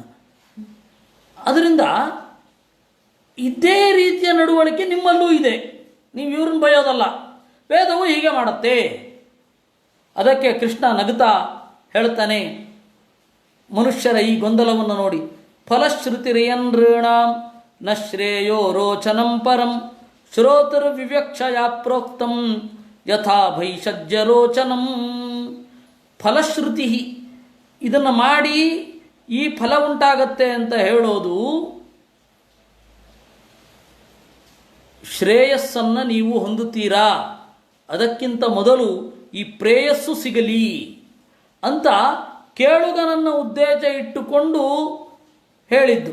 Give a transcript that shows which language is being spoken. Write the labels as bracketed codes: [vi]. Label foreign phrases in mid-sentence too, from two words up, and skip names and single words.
[kn] ಅದರಿಂದ ಇದೇ ರೀತಿಯ ನಡವಳಿಕೆ ನಿಮ್ಮಲ್ಲೂ ಇದೆ. ನೀವು ಇವ್ರನ್ನ ಬಯೋದಲ್ಲ, ವೇದವು ಹೀಗೆ ಮಾಡುತ್ತೆ. ಅದಕ್ಕೆ ಕೃಷ್ಣ ನಗುತ್ತಾ ಹೇಳ್ತಾನೆ, ಮನುಷ್ಯರ ಈ ಗೊಂದಲವನ್ನು ನೋಡಿ. [sa] ಫಲಶ್ರುತಿರಿಯನೃಣಾಂ ನ ಶ್ರೇಯೋ ರೋಚನಂ ಪರಂ ಶ್ರೋತೃವಿವಕ್ಷಯ ಪ್ರೋಕ್ತಂ ಯಥಾ ಭೈಷಜ್ಯರೋಚನಂ. [kn] ಫಲಶ್ರುತಿ, ಇದನ್ನು ಮಾಡಿ ಈ ಫಲ ಉಂಟಾಗತ್ತೆ ಅಂತ ಹೇಳೋದು ಶ್ರೇಯಸ್ಸನ್ನು ನೀವು ಹೊಂದುತ್ತೀರಾ, ಅದಕ್ಕಿಂತ ಮೊದಲು ಈ ಪ್ರೇಯಸ್ಸು ಸಿಗಲಿ ಅಂತ ಕೇಳುಗನನ್ನು ಉದ್ದೇಶ ಇಟ್ಟುಕೊಂಡು ಹೇಳಿದ್ದು.